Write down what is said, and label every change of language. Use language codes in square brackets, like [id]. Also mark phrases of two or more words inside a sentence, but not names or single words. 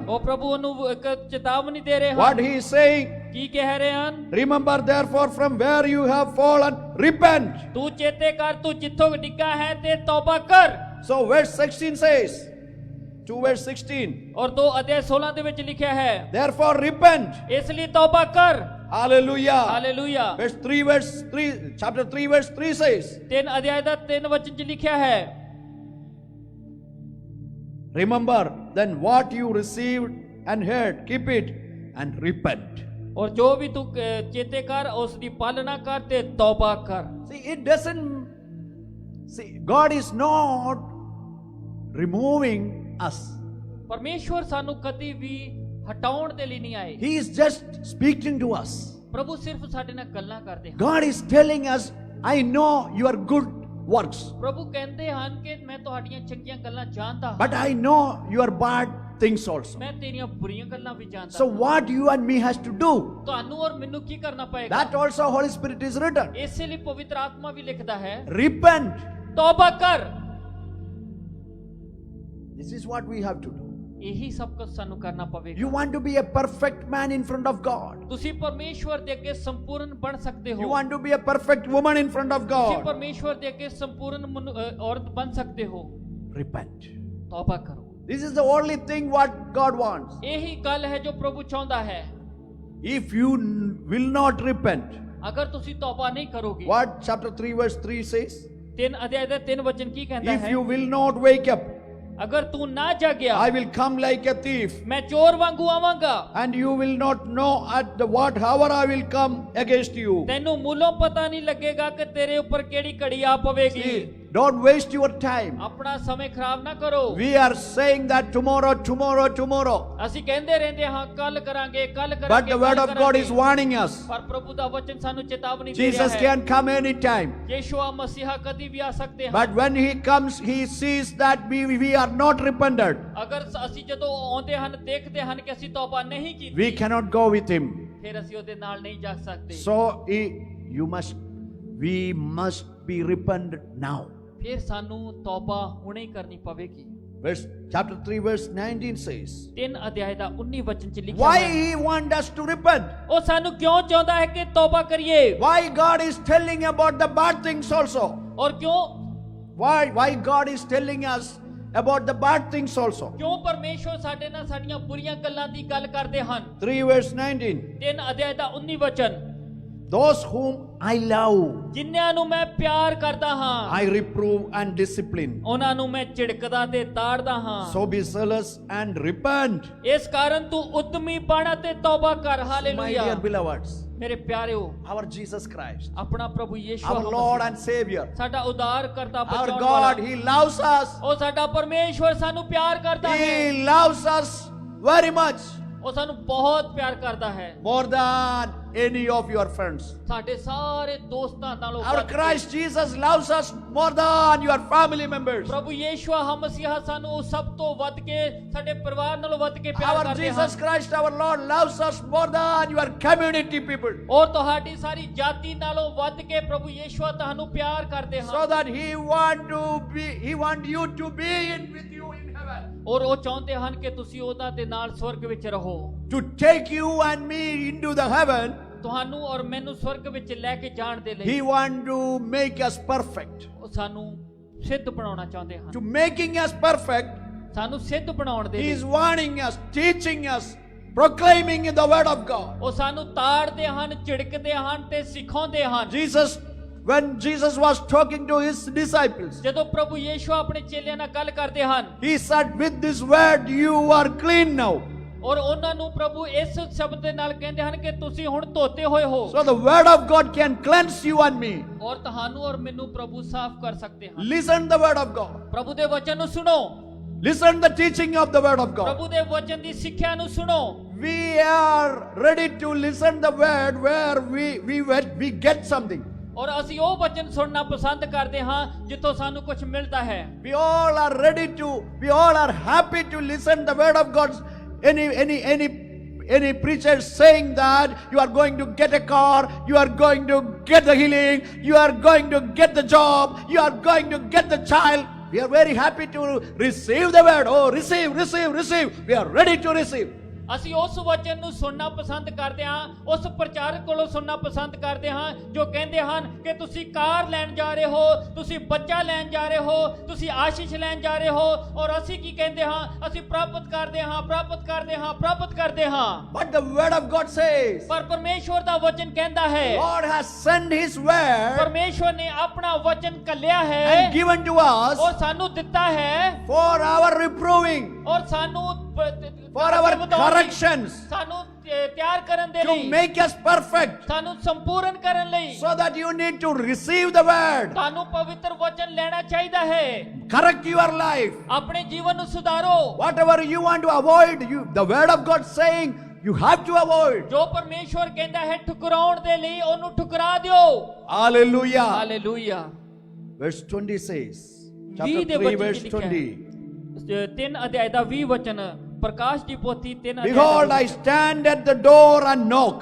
[pa] ਉਹ ਪ੍ਰਭੂ ਨੂੰ ਇੱਕ ਚੇਤਾਵਨੀ ਦੇ ਰਹੇ [en] What [pa] ਹਨ। [en] he is saying, [pa] ਕੀ ਕਹਿ ਰਹੇ ਹਨ? [en] remember therefore from where you have fallen, repent. [pa] ਤੂੰ ਚੇਤੇ ਕਰ ਤੂੰ ਜਿੱਥੋਂ ਡਿੱਗਾ ਹੈ ਤੇ ਤੌਬਾ ਕਰ। [en] So verse 16 says, 2 verse 16, [pa] ਔਰ 2 ਅਧਿਆਇ 16 ਦੇ ਵਿੱਚ ਲਿਖਿਆ ਹੈ, [en] therefore repent. [pa] ਇਸ ਲਈ ਤੌਬਾ ਕਰ। [en] Hallelujah. [pa] ਹਾਲੇਲੂਇਆ। [en] Verse 3 verse 3, chapter 3 verse 3 says, [pa] 3 ਅਧਿਆਇ ਦਾ 3 ਵਚਨ ਚ ਲਿਖਿਆ ਹੈ, [en] remember then what you received and heard, keep it and repent. [pa] ਔਰ ਜੋ ਵੀ ਤੂੰ ਚੇਤੇ ਕਰ ਉਸ ਦੀ ਪਾਲਣਾ ਕਰ ਤੇ ਤੌਬਾ ਕਰ। [en] See, it doesn't, see, God is not removing us. [pa] ਪਰਮੇਸ਼ਵਰ ਸਾਨੂੰ ਕਦੀ ਵੀ ਹਟਾਉਣ ਦੇ ਲਈ ਨਹੀਂ ਆਏ। [en] He is just speaking to us. [pa] ਪ੍ਰਭੂ ਸਿਰਫ ਸਾਡੇ ਨਾਲ ਗੱਲਾਂ ਕਰਦੇ ਹਨ। [en] God is telling us, I know your good works, [pa] ਪ੍ਰਭੂ ਕਹਿੰਦੇ ਹਨ ਕਿ ਮੈਂ ਤੁਹਾਡੀਆਂ ਚੰਗੀਆਂ ਗੱਲਾਂ ਜਾਣਦਾ ਹਾਂ, [en] but I know your bad things also. [pa] ਮੈਂ ਤੇਰੀਆਂ ਬੁਰੀਆਂ ਗੱਲਾਂ ਵੀ ਜਾਣਦਾ [en] So [pa] ਹਾਂ। [en] what you and me has to do, [pa] ਤੁਹਾਨੂੰ ਔਰ ਮੈਨੂੰ ਕੀ ਕਰਨਾ ਪਏਗਾ? [en] that also Holy Spirit is written. [pa] ਇਸੇ ਲਈ ਪਵਿੱਤਰ ਆਤਮਾ ਵੀ ਲਿਖਦਾ ਹੈ, [en] Repent. [pa] ਤੌਬਾ ਕਰ। [en] This is what we have to do. [pa] ਇਹੀ ਸਭ ਕੁਝ ਸਾਨੂੰ ਕਰਨਾ ਪਵੇਗਾ। [en] You want to be a perfect man in front of God. [pa] ਤੁਸੀਂ ਪਰਮੇਸ਼ਵਰ ਦੇ ਅੱਗੇ ਸੰਪੂਰਨ ਬਣ ਸਕਦੇ [en] You [pa] ਹੋ। [en] want to be a perfect woman in front of [pa] ਤੁਸੀਂ [en] God. [pa] ਪਰਮੇਸ਼ਵਰ ਦੇ ਅੱਗੇ ਸੰਪੂਰਨ ਔਰਤ ਬਣ ਸਕਦੇ ਹੋ। [en] Repent. [pa] ਤੌਬਾ ਕਰੋ। [en] This is the only thing what God wants. [pa] ਇਹੀ ਗੱਲ ਹੈ ਜੋ ਪ੍ਰਭੂ ਚਾਹੁੰਦਾ ਹੈ। [en] If you will not repent, [pa] ਅਗਰ ਤੁਸੀਂ ਤੌਬਾ ਨਹੀਂ ਕਰੋਗੇ, [en] what chapter 3 verse 3 says? [pa] 3 ਅਧਿਆਇ ਦਾ 3 ਵਚਨ ਕੀ ਕਹਿੰਦਾ [en] If [pa] ਹੈ? [en] you will not wake up, [pa] ਅਗਰ ਤੂੰ ਨਾ ਜਾਗਿਆ, [en] I will come like a thief, [pa] ਮੈਂ ਚੋਰ ਵਾਂਗੂ ਆਵਾਂਗਾ। [en] and you will not know at the what hour I will come against you. [pa] ਤੈਨੂੰ ਮੂਲੋਂ ਪਤਾ ਨਹੀਂ ਲੱਗੇਗਾ ਕਿ ਤੇਰੇ ਉੱਪਰ ਕਿਹੜੀ ਘੜੀ ਆ ਪਵੇਗੀ। [en] See, don't waste your time. [pa] ਆਪਣਾ ਸਮੇਂ ਖਰਾਬ ਨਾ ਕਰੋ। [en] We are saying that tomorrow, tomorrow, tomorrow. [pa] ਅਸੀਂ ਕਹਿੰਦੇ ਰਹਿੰਦੇ ਹਾਂ ਕੱਲ ਕਰਾਂਗੇ, ਕੱਲ ਕਰਾਂਗੇ। [en] But the word of God is warning us. [pa] ਪਰ ਪ੍ਰਭੂ ਦਾ ਵਚਨ ਸਾਨੂੰ ਚੇਤਾਵਨੀ ਦੇ ਰਿਹਾ [en] Jesus [pa] ਹੈ। [en] can come anytime. [pa] ਯਿਸੂਆ ਮਸੀਹਾ ਕਦੀ ਵੀ ਆ ਸਕਦੇ ਹਨ। [en] But when he comes, he sees that we are not repented. [pa] ਅਗਰ ਅਸੀਂ ਜਦੋਂ ਆਉਂਦੇ ਹਨ ਦੇਖਦੇ ਹਨ ਕਿ ਅਸੀਂ ਤੌਬਾ ਨਹੀਂ ਕੀਤੀ, [en] We cannot go with him. [pa] ਫਿਰ ਅਸੀਂ ਉਹਦੇ ਨਾਲ ਨਹੀਂ ਜਾ ਸਕਦੇ। [en] So we must be repentant now. [pa] ਫਿਰ ਸਾਨੂੰ ਤੌਬਾ ਹੁਣੇ ਹੀ ਕਰਨੀ ਪਵੇਗੀ। [en] Chapter 3 verse 19 says, [pa] 3 ਅਧਿਆਇ ਦਾ 19 ਵਚਨ ਚ ਲਿਖਿਆ [en] why [pa] ਹੈ, [en] he wants us to repent? [pa] ਉਹ ਸਾਨੂੰ ਕਿਉਂ ਚਾਹੁੰਦਾ ਹੈ ਕਿ ਤੌਬਾ ਕਰੀਏ? [en] Why God is telling about the bad things also? [pa] ਔਰ ਕਿਉਂ [en] Why God is telling us about the bad things also? [pa] ਕਿਉਂ ਪਰਮੇਸ਼ਵਰ ਸਾਡੇ ਨਾਲ ਸਾਡੀਆਂ ਬੁਰੀਆਂ ਗੱਲਾਂ ਦੀ ਗੱਲ ਕਰਦੇ ਹਨ? [en] 3 verse 19, [pa] 3 ਅਧਿਆਇ ਦਾ 19 ਵਚਨ, [en] those whom I love, [pa] ਜਿਨ੍ਹਾਂ ਨੂੰ ਮੈਂ ਪਿਆਰ ਕਰਦਾ ਹਾਂ, [en] I reprove and discipline. [pa] ਉਹਨਾਂ ਨੂੰ ਮੈਂ ਝਿੜਕਦਾ ਤੇ ਤਾੜਦਾ ਹਾਂ। [en] So be zealous and repent. [pa] ਇਸ ਕਾਰਨ ਤੂੰ ਉਦਮੀ ਬਣ ਅਤੇ ਤੌਬਾ ਕਰ। [en] My [pa] ਹਾਲੇਲੂਇਆ। [en] dear beloveds, [pa] ਮੇਰੇ ਪਿਆਰਿਓ, [en] our Jesus Christ, [pa] ਆਪਣਾ ਪ੍ਰਭੂ ਯਿਸੂ [en] our Lord and Savior, [pa] ਸਾਡਾ ਉਦਾਰ ਕਰਤਾ, [en] our [pa] ਬਚਾਉਣ [en] God, [pa] ਵਾਲਾ, [en] He loves us. [pa] ਉਹ ਸਾਡਾ ਪਰਮੇਸ਼ਵਰ ਸਾਨੂੰ ਪਿਆਰ ਕਰਦਾ ਹੈ। [en] He loves us very much, [pa] ਉਹ ਸਾਨੂੰ ਬਹੁਤ ਪਿਆਰ ਕਰਦਾ ਹੈ, [en] more than any of your friends. [pa] ਸਾਡੇ ਸਾਰੇ ਦੋਸਤਾਂ ਨਾਲੋਂ [en] Our [pa] ਵੱਧ ਕੇ। [en] Christ Jesus loves us more than your family members. [pa] ਪ੍ਰਭੂ ਯਿਸੂ ਮਸੀਹਾ ਸਾਨੂੰ ਸਭ ਤੋਂ ਵੱਧ ਕੇ, ਸਾਡੇ ਪਰਿਵਾਰ ਨਾਲੋਂ ਵੱਧ ਕੇ ਪਿਆਰ [en] Our [pa] ਕਰਦੇ [en] Jesus [pa] ਹਨ। [en] Christ, our Lord, loves us more than your community people. [pa] ਔਰ ਤੁਹਾਡੀ ਸਾਰੀ ਜਾਤੀ ਨਾਲੋਂ ਵੱਧ ਕੇ ਪ੍ਰਭੂ ਯਿਸੂ ਤੁਹਾਨੂੰ ਪਿਆਰ ਕਰਦੇ [en] So [pa] ਹਨ। [en] that He want you to be in with you in heaven. [pa] ਔਰ ਉਹ ਚਾਹੁੰਦੇ ਹਨ ਕਿ ਤੁਸੀਂ ਉਹਨਾਂ ਦੇ ਨਾਲ ਸਵਰਗ ਵਿੱਚ ਰਹੋ। [en] To take you and me into the heaven, [pa] ਤੁਹਾਨੂੰ ਔਰ ਮੈਨੂੰ ਸਵਰਗ ਵਿੱਚ ਲੈ ਕੇ ਜਾਣ ਦੇ ਲਈ [en] He want to make us perfect. [pa] ਉਹ ਸਾਨੂੰ ਸਿੱਧ ਬਣਾਉਣਾ ਚਾਹੁੰਦੇ ਹਨ। [en] To making us perfect, [pa] ਸਾਨੂੰ ਸਿੱਧ ਬਣਾਉਣ ਦੇ [en] He [pa] ਲਈ [en] is warning us, teaching us, proclaiming the word of God. [pa] ਉਹ ਸਾਨੂੰ ਤਾੜਦੇ ਹਨ, ਝਿੜਕਦੇ ਹਨ ਤੇ ਸਿਖਾਉਂਦੇ ਹਨ। [en] When Jesus was talking to His disciples, [pa] ਜਦੋਂ ਪ੍ਰਭੂ ਯਿਸੂ ਆਪਣੇ ਚੇਲਿਆਂ ਨਾਲ ਗੱਲ ਕਰਦੇ ਹਨ, [en] He said, with this word you are clean now. [pa] ਔਰ ਉਹਨਾਂ ਨੂੰ ਪ੍ਰਭੂ ਇਸ ਸ਼ਬਦ ਦੇ ਨਾਲ ਕਹਿੰਦੇ ਹਨ ਕਿ ਤੁਸੀਂ ਹੁਣ ਧੋਤੇ ਹੋਏ ਹੋ। [en] So the word of God can cleanse you and me. [pa] ਔਰ ਤੁਹਾਨੂੰ ਔਰ ਮੈਨੂੰ ਪ੍ਰਭੂ ਸਾਫ਼ ਕਰ ਸਕਦੇ ਹਨ। [en] Listen the word of God. [pa] ਪ੍ਰਭੂ ਦੇ ਵਚਨ ਨੂੰ ਸੁਣੋ। [en] Listen the teaching of the word of God. [pa] ਪ੍ਰਭੂ ਦੇ ਵਚਨ ਦੀ ਸਿੱਖਿਆ ਨੂੰ ਸੁਣੋ। [en] We are ready to listen the word where we get something. [pa] ਔਰ ਅਸੀਂ ਉਹ ਵਚਨ ਸੁਣਨਾ ਪਸੰਦ ਕਰਦੇ ਹਾਂ ਜਿੱਥੋਂ ਸਾਨੂੰ ਕੁਝ ਮਿਲਦਾ ਹੈ। [en] We all are happy to listen the word of God. Any preacher saying that you are going to get a car, you are going to get the healing, you are going to get the job, you are going to get the child. We are very happy to receive the word. Oh, receive. We are ready to receive. [pa] ਅਸੀਂ ਉਸ ਵਚਨ ਨੂੰ ਸੁਣਨਾ ਪਸੰਦ ਕਰਦੇ ਹਾਂ, ਉਸ ਪ੍ਰਚਾਰਕ ਕੋਲੋਂ ਸੁਣਨਾ ਪਸੰਦ ਕਰਦੇ ਹਾਂ ਜੋ ਕਹਿੰਦੇ ਹਨ ਕਿ ਤੁਸੀਂ ਕਾਰ ਲੈਣ ਜਾ ਰਹੇ ਹੋ, ਤੁਸੀਂ ਬੱਚਾ ਲੈਣ ਜਾ ਰਹੇ ਹੋ, ਤੁਸੀਂ ਆਸ਼ੀਸ਼ ਲੈਣ ਜਾ ਰਹੇ ਹੋ। ਔਰ ਅਸੀਂ ਕੀ ਕਹਿੰਦੇ ਹਾਂ? ਅਸੀਂ ਪ੍ਰਾਪਤ ਕਰਦੇ ਹਾਂ। [en] But the word of God says, [pa] ਪਰ ਪਰਮੇਸ਼ਵਰ ਦਾ ਵਚਨ ਕਹਿੰਦਾ ਹੈ, [en] Lord has sent His word [pa] ਪਰਮੇਸ਼ਵਰ ਨੇ ਆਪਣਾ ਵਚਨ ਘੱਲਿਆ ਹੈ [en] and given to us [pa] ਔਰ ਸਾਨੂੰ ਦਿੱਤਾ ਹੈ [en] for our reproving. growing, [pa] ਔਰ ਸਾਨੂੰ [en] for our corrections, [pa] ਸਾਨੂੰ ਤਿਆਰ ਕਰਨ ਦੇ [en] to [pa] ਲਈ, [en] make us perfect, [pa] ਸਾਨੂੰ ਸੰਪੂਰਨ ਕਰਨ ਲਈ [en] so that you need to receive the word, [pa] ਤੁਹਾਨੂੰ ਪਵਿੱਤਰ ਵਚਨ ਲੈਣਾ ਚਾਹੀਦਾ ਹੈ। [en] correct your life. [pa] ਆਪਣੇ ਜੀਵਨ ਨੂੰ ਸੁਧਾਰੋ। [en] Whatever you want to avoid, the word of God saying, you have to avoid. [pa] ਜੋ ਪਰਮੇਸ਼ਵਰ ਕਹਿੰਦਾ ਹੈ ਠੁਕਰਾਉਣ ਦੇ ਲਈ ਉਹਨੂੰ ਠੁਕਰਾ ਦਿਓ। [en] Hallelujah. [pa] ਹਾਲੇਲੂਇਆ। [en] Verse 20 says, [pa] ਵੀਹ [en] chapter [pa] ਦੇ [en] 3, [pa] ਵਚਨ [en] verse [pa] ਚ ਲਿਖਿਆ [en] 20. [pa] ਹੈ। 3 ਅਧਿਆਇ ਦਾ 20 ਵਚਨ, ਪ੍ਰਕਾਸ਼ ਦੀ ਪੋਥੀ 3 ਅਧਿਆਇ [en] Behold, [pa] ਦਾ [en] I stand at the door and knock.